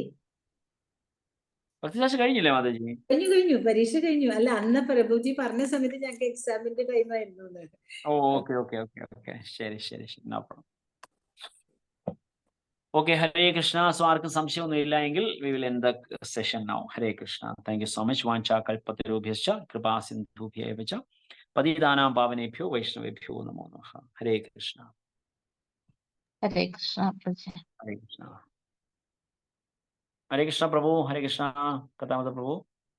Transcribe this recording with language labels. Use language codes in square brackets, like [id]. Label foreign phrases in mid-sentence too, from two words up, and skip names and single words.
[ml] ഭക്തിശാസ്ത്രം കഴിഞ്ഞില്ലേ മാതാജി? കഴിഞ്ഞു, പരീക്ഷ കഴിഞ്ഞു. അല്ല, അന്ന് പ്രഭുജി പറഞ്ഞ സമയത്ത് ഞങ്ങൾക്ക് എക്സാമിന്റെ ടൈം ആയിരുന്നു. ഓക്കെ. ശരി. [en] no problem. [ml] ഓക്കെ. ഹരേ കൃഷ്ണ. സോ ആർക്കും സംശയമൊന്നും ഇല്ല എങ്കിൽ [en] we will end the session now. [ml] ഹരേ കൃഷ്ണ. [en] thank you so much. [sa] വാഞ്ചാ കൽപതരുഭ്യശ്ച കൃപാ സിന്ധുഭ്യേവ ച പതിതാനാം പാവനേഭ്യോ വൈഷ്ണവേഭ്യോ നമോ നമഃ. [ml] ഹരേ കൃഷ്ണ. ഹരേ കൃഷ്ണ പ്രഭുജി. ഹരേ കൃഷ്ണ. ഹരേ കൃഷ്ണ പ്രഭു. ഹരേ കൃഷ്ണ. കഥാമത പ്രഭു.